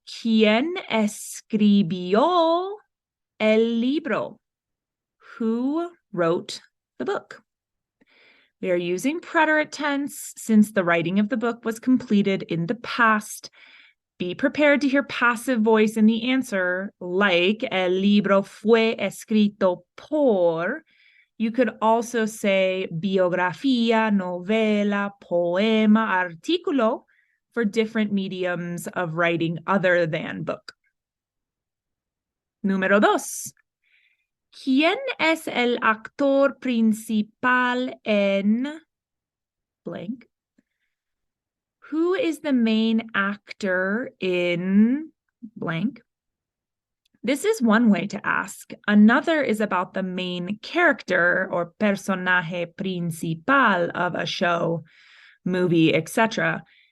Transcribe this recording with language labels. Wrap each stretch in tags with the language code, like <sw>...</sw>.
<es>¿Quién escribió el libro?</es> <en>Who wrote the book? We are using preterite tense since the writing of the book was completed in the past. Be prepared to hear passive voice in the answer, like</en> <es>el libro fue escrito por.</es> <en>You could also say</en> <es>biografía, novela, poema, artículo</es> <en>for different mediums of writing other than book.</en> <es>Número 2. ¿Quién es el actor principal en blank?</es> <en>Who is the main actor in blank? This is one way to ask. Another is about the main character or personaje principal of a show, movie, etc.</en>